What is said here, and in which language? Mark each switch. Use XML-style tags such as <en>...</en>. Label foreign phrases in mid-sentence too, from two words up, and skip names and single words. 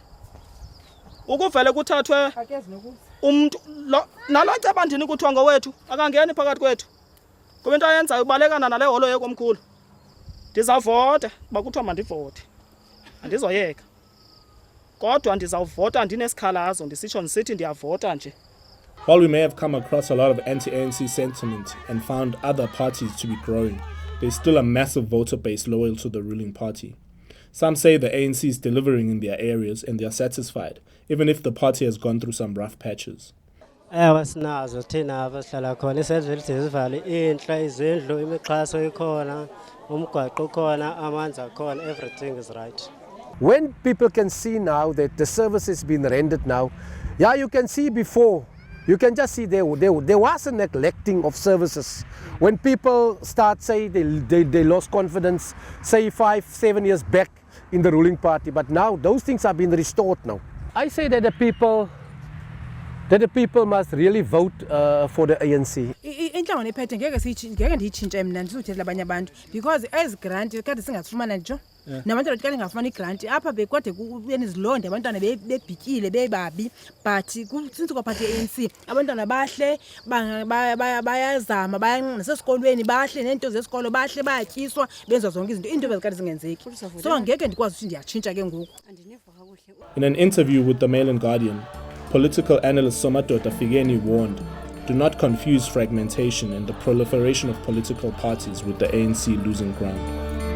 <xh>Ukuvele kuthathwe umntu nalo cabandini kuthiwa ngowethu akangeni phakathi kwethu, kuba into ayenzayo ubalekana nale holo yekomkhulu. Ndizawuvota kuba kuthiwa mandivote, andizoyeka kodwa ndizawuvota ndinesikhalazo ndisitsho ndisithi ndiyavota nje.</xh> <en>While we may have come across a lot of anti-ANC sentiment and found other parties to be growing, there's still a massive voter base loyal to the ruling party. Some say the ANC is delivering in their areas and they are satisfied, even if the party has gone through some rough patches.</en> <xh>Sinazo thina abasihlala khona isenzwe sivale inhla izindlu imixhaso ikhona umgwaqo ukhona amanzi akhona,</xh> <en>everything is right. When people can see now that the service has been rendered now, yeah, you can see before, you can just see there was a neglecting of services. When people start say they lost confidence, say 5-7 years back in the ruling party, but now those things have been restored now. I say that the people must really vote for the ANC.</en> <xh>Inhlangano ephethe ngeke ndiyitshintshe mna ndizuthetha abanye abantu because ezi grant kade singazifumana nje nabantwana kade ngafumana igrant apha bekade benizilonde abantwana bebhityile bebabi,</xh> <en>but since</en> <xh>kwaphathe ANC abantwana bahle bayazama nasesikolweni bahle nento zesikolo bahle bayatyiswa benza zonke izinto into bezikade zingenzeki, so ngeke ndikwazi ukuthi ndiyatshintsha ke ngoku.</xh> <en>In an interview with the Mail and Guardian, political analyst Somadoda Figeni warned, do not confuse fragmentation and the proliferation of political parties with the ANC losing ground.</en>